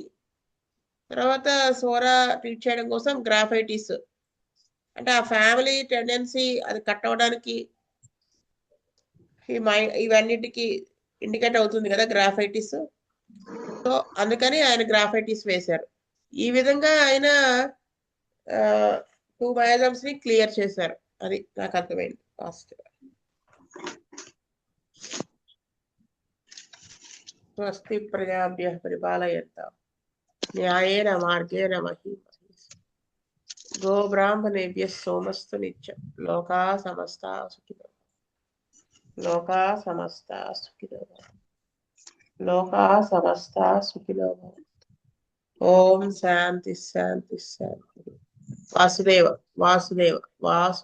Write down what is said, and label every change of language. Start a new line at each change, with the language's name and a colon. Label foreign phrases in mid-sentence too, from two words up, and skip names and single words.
Telugu: తర్వాత సోరా ట్రీట్ చేయడం కోసం గ్రాఫైటిస్, అంటే ఆ
English: family tendency
Telugu: అది కట్ అవడానికి ఇవన్నిటికి ఇండికేట్ అవుతుంది కదా గ్రాఫైటిస్. సో అందుకని ఆయన గ్రాఫైటిస్ వేశారు. ఈ విధంగా ఆయన 2 మయాజమ్స్ ని క్లియర్ చేశారు. అది నాకు అర్థమైంది.
Sanskrit: ఫాస్ట్ స్వస్తి ప్రజాభ్యః పరిపాలయంతాం న్యాయేన మార్గేణ మహీం గో బ్రాహ్మణేభ్యః సోమస్తు నిత్యం. లోకా సమస్తా సుఖినో లోకా సమస్తా సుఖినో లోకా సమస్తా సుఖినో భవంతు. ఓం శాంతి శాంతి శాంతి. వాసుదేవ వాసుదేవ వాసు